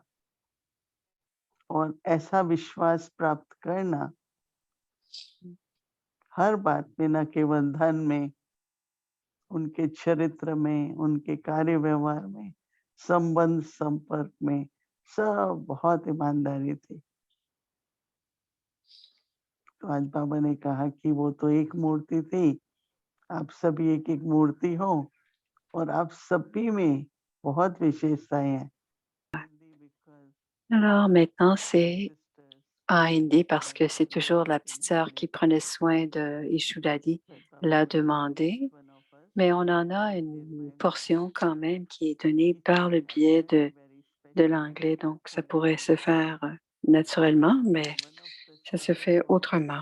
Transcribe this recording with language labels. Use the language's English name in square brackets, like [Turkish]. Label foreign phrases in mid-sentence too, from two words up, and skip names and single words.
[Hindi] और ऐसा विश्वास प्राप्त करना हर बात में, न केवल धन में, उनके चरित्र में, उनके कार्य व्यवहार में, संबंध संपर्क में, सब बहुत ईमानदारी थी। तो आज बाबा ने कहा कि वो तो एक मूर्ति थी, आप सभी एक-एक मूर्ति हो और आप सभी में बहुत विशेषताएँ हैं। [French] Alors, maintenant, c'est en hindi parce que c'est toujours la petite sœur qui prenait soin de Ishudadi l'a demandé. Mais on en a une portion quand même qui est donnée par le biais de l'anglais, donc ça pourrait se faire naturellement, mais ça se fait autrement.